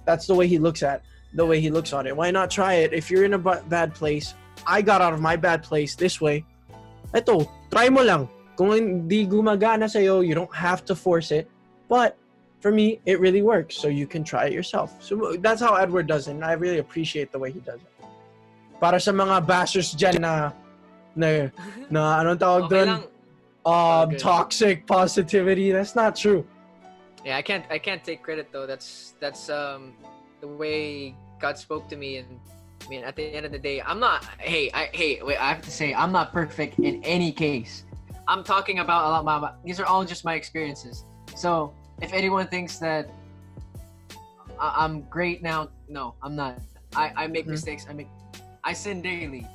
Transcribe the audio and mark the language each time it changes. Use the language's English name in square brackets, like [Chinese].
[English] That's the way he looks on it. Why not try it? If you're in a bad place, I got out of my bad place this way. [Filipino] Eto, try mo lang. Kung hindi gumagana sa'yo, [English] you don't have to force it. But for me, it really works, so you can try it yourself. So that's how Edward does it, and I really appreciate the way he does it. [Filipino] Para sa mga bashers dyan na anong tawag doon? [English] Toxic positivity. That's not true. Yeah, I can't take credit though. That's the way God spoke to me, and I mean, at the end of the day, I'm not. I have to say, I'm not perfect in any case. I'm talking about a lot. These are all just my experiences. So if anyone thinks that I'm great now, no, I'm not. I make mistakes. I sin daily.